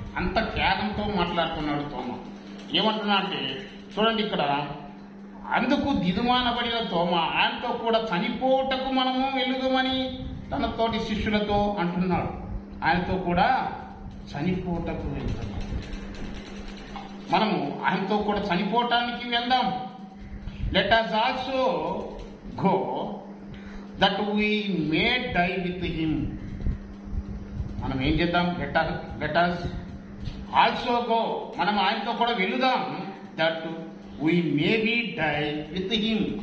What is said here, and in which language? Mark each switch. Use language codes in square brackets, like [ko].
[te] అంత త్యాగంతో మాట్లాడుతున్నాడు తోమ. ఏమంటున్నా అంటే చూడండి, ఇక్కడ అందుకు దిదుమానబడిన తోమ ఆయనతో కూడా చనిపోవటకు మనము వెళ్ళుదామని తన తోటి శిష్యులతో అంటున్నాడు. ఆయనతో కూడా చనిపోవటకు వెళ్తాం, మనము ఆయనతో కూడా చనిపోవటానికి వెళ్దాం. [en] Let us also go that we may die with him. [te] మనం ఏం చేద్దాం? [en] let us also go, [te] మనం ఆయనతో కూడా వెళుదాం. [en] that we may be die with him.